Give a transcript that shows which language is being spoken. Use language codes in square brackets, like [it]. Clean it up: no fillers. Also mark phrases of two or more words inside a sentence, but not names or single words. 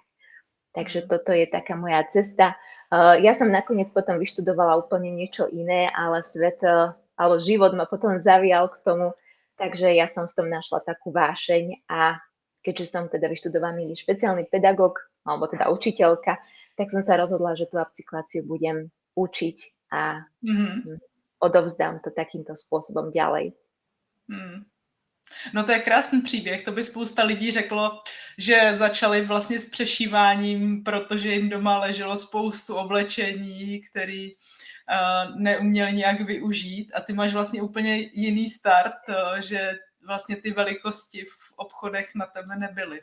[sk] Takže toto je taká moja cesta. Ja som nakoniec potom vyštudovala úplne niečo iné, ale svet alebo život ma potom zavial k tomu, takže ja som v tom našla takú vášeň a keďže som teda vyštudovaný špeciálny pedagóg, alebo teda učiteľka, tak som sa rozhodla, že tú upcykláciu budem učiť a odovzdám to takýmto spôsobom ďalej. [cs] No to je krásný příběh, to by spousta lidí řeklo, že začali vlastně s přešíváním, protože jim doma leželo spoustu oblečení, který neuměli nějak využít a ty máš vlastně úplně jiný start, že vlastně ty velikosti v obchodech na tebe nebyly.